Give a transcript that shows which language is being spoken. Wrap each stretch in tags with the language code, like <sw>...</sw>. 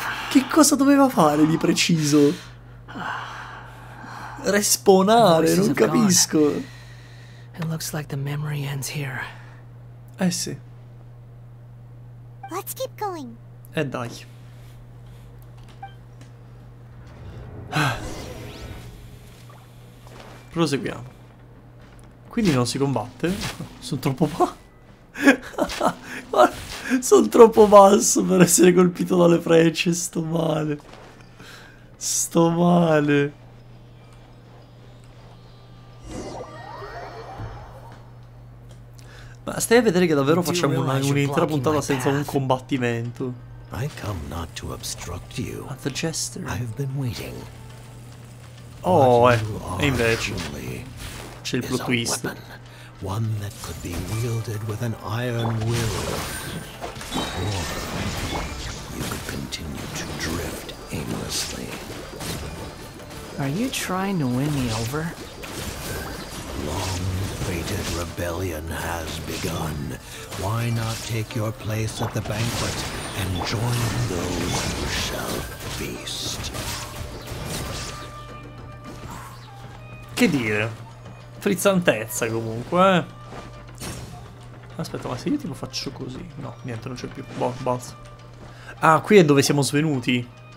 <it>Che cosa doveva fare di preciso? Respawnare, non capisco.</it> <en>It looks like the memory ends here.</en> <it>Eh sì.</it> <en>Let's keep going.</en> <it>Dai. Proseguiamo. Quindi non si combatte? Sono troppo sono troppo basso per essere colpito dalle frecce. Sto male. Sto male. Ma stai a vedere che davvero facciamo un'intera puntata senza un combattimento.</it> <en>I come not to obstruct you. At the jester. I've been waiting.</en> <it>Oh, e invece c'è il plot twist.</it> <en>One that could be wielded with an iron will. Or you could continue to drift aimlessly. Are you trying to win me over? Long-fated rebellion has begun. Why not take your place at the banquet and join those who shall feast?</en> <it>Che dire? Frizzantezza comunque, eh. Aspetta, ma se io tipo faccio così? No, niente, non c'è più. Boh, balzo. Ah, qui è dove siamo svenuti.</it>